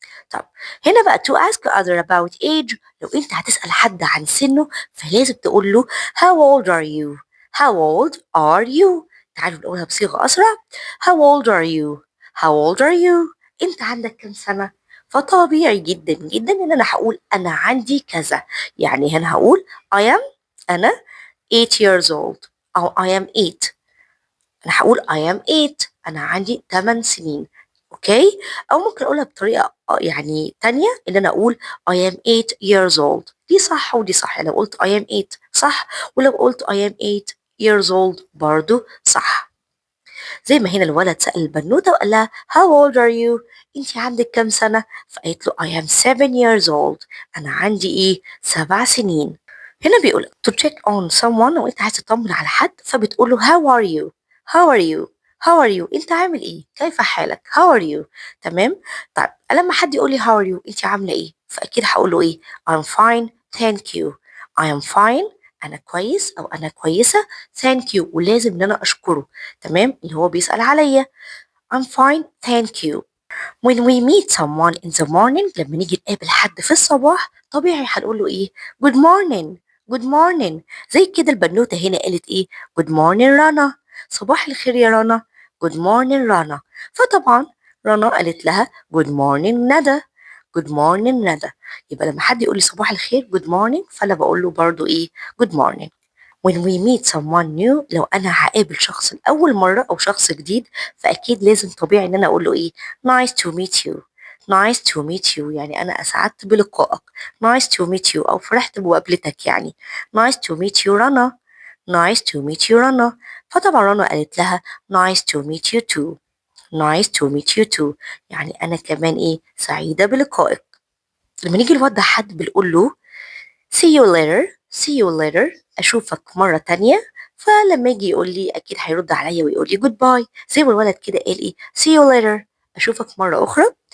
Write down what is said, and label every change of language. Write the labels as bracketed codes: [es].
[ar] طب هنا بقى [en] to ask other about age، [ar] لو انت هتسأل حد عن سنه فلازم تقول له [en] how old are you؟ [ar] how old are you؟ تعالوا نقولها بصيغة أسرع. [en] how old are you؟ [ar] how old are you؟ انت عندك كم سنة؟ فطبيعي جدا جدا ان انا هقول انا عندي كذا. يعني هنا هقول I am، انا 8 years old، او [en] I am 8. [ar] انا هقول I am 8، انا عندي 8 سنين. اوكي، او ممكن اقولها بطريقه يعني تانية ان انا اقول [en] I am 8 years old. [ar] دي صح ودي صح، يعني لو قلت I am 8 صح، ولو قلت [en] I am 8 years old [ar] برضو صح. زي ما هنا الولد سأل البنوتة وقال لها [en] how old are you؟ [ar] انت عندك كام سنة؟ فقالت له [en] I am 7 years old، [ar] انا عندي ايه 7 سنين. هنا بيقول [en] to check on someone، [ar] وانت عايز تطمن على حد فبتقول له [en] how are you؟ [ar] how are you؟ how are you؟ انت عامل ايه؟ كيف حالك؟ how are you؟ تمام. طيب لما حد يقول لي how are you انت عامله ايه؟ فاكيد هقول له ايه [en] I'm fine thank you. I am fine، [ar] انا كويس او انا كويسه. thank you، ولازم ان انا اشكره. تمام، اللي هو بيسأل عليا [en] I'm fine thank you. when we meet someone in the morning، [ar] لما نيجي نقابل حد في الصباح طبيعي هنقول له ايه good morning. [en] good morning، [ar] زي كده البنوتة هنا قالت ايه good morning رنا، صباح الخير يا رنا. [en] good morning رنا. [ar] فطبعا رنا قالت لها good morning ندى. [en] good morning ندى. [ar] يبقى لما حد يقول لي صباح الخير good morning فانا بقول له برضو ايه good morning. [en] when we meet someone new، [ar] لو انا هقابل شخص لاول مره او شخص جديد فاكيد لازم طبيعي ان انا اقول له ايه [en] nice to meet you. nice to meet you [ar] يعني انا اسعدت بلقائك. nice to meet you او فرحت بمقابلتك يعني. [en] nice to meet you رنا. nice to meet you رنا. [ar] فطبعا رنا قالت لها [en] nice to meet you too. nice to meet you too [ar] يعني انا كمان ايه سعيده بلقائك. لما نيجي نودع حد بنقول له [en] see you later. see you later، [ar] أشوفك مرة تانية. فلما يجي يقول لي أكيد هيرد عليا ويقول لي goodbye، زي ما الولد كده قال إيه see you later، أشوفك مرة أخرى.